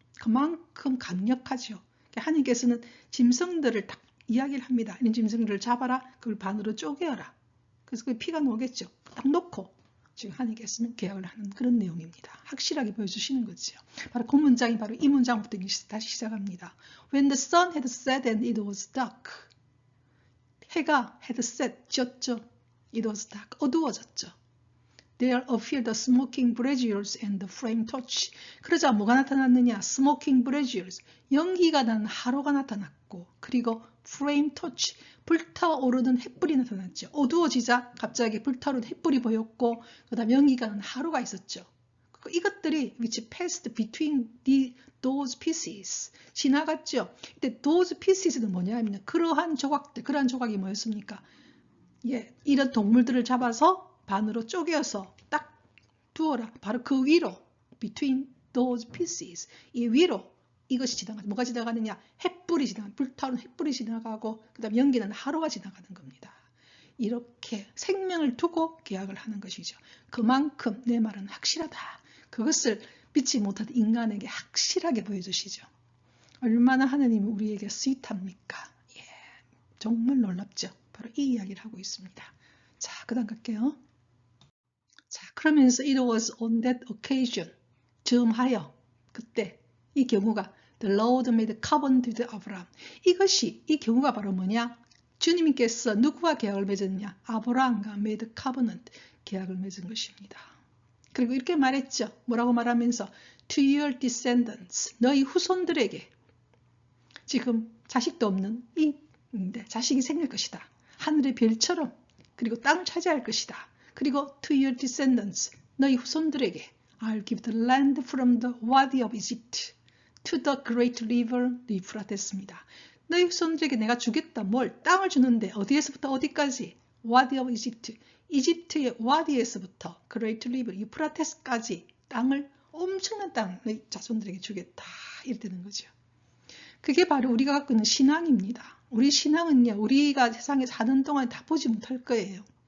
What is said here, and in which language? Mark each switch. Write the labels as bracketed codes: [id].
[ko] 그만큼 강력하죠. 하나님께서는 짐승들을 딱 이야기를 합니다. 이런 짐승들을 잡아라. 그걸 반으로 쪼개어라. 그래서 그 피가 나오겠죠. 딱 놓고 지금 하나님께서는 계약을 하는 그런 내용입니다. 확실하게 보여주시는 거죠. 바로 그 문장이 바로 이 문장부터 다시 시작합니다. [en] When the sun had set and it was dark. [ko] 해가 [en] had set, [ko] 졌죠. [en] It was dark, [ko] 어두워졌죠. [en] There appeared the smoking braziers and the flame torch. [ko] 그러자 뭐가 나타났느냐? [en] Smoking braziers, [ko] 연기가 나는 화로가 나타났고 그리고 [en] flame torch, [ko] 불타오르는 횃불이 나타났죠. 어두워지자 갑자기 불타오르는 횃불이 보였고 그 다음 연기가 나는 화로가 있었죠. 이것들이 [en] which passed between those pieces, [ko] 지나갔죠. 근데 [en] those pieces [ko] 는 뭐냐면 그러한 조각들, 그러한 조각이 뭐였습니까? 이런 동물들을 잡아서 반으로 쪼개어서 딱 두어라. 바로 그 위로 [en] between those pieces, [ko] 이 위로 이것이 지나가죠. 뭐가 지나가느냐? 횃불이 지나가, 불타오르는 횃불이 지나가고 그 다음 연기는 하루가 지나가는 겁니다. 이렇게 생명을 두고 계약을 하는 것이죠. 그만큼 내 말은 확실하다. 그것을 믿지 못하는 인간에게 확실하게 보여주시죠. 얼마나 하나님이 우리에게 스윗합니까? 정말 놀랍죠. 바로 이 이야기를 하고 있습니다. 자, 그 다음 갈게요. 자, 그러면서 [en] it was on that occasion, [ko] 즈음하여 그때 이 경우가 [en] the Lord made covenant with Abraham. [ko] 이 경우가 바로 뭐냐? 주님께서 누구와 계약을 맺었냐? 아브라함과 [en] made covenant, [ko] 계약을 맺은 것입니다. 그리고 이렇게 말했죠. 뭐라고 말하면서 [en] to your descendants, [ko] 너희 후손들에게 지금 자식도 없는 자식이 생길 것이다. 하늘의 별처럼 그리고 땅을 차지할 것이다. 그리고 [en] to your descendants, [ko] 너희 후손들에게 [en] I'll give the land from the Wadi of Egypt to the great river [ko] 유프라테스입니다. 너희 후손들에게 내가 주겠다. 뭘? 땅을 주는데 어디에서부터 어디까지? [en] Wadi of Egypt, [ko] 이집트의 와디에서부터 [en] great river [ko] 유프라테스까지 땅을, 엄청난 땅을 너희 자손들에게 주겠다. 이렇게 되는 거죠. 그게 바로 우리가 갖고 있는 신앙입니다. 우리 신앙은요, 우리가 세상에 사는 동안 다 보지 못할 거예요.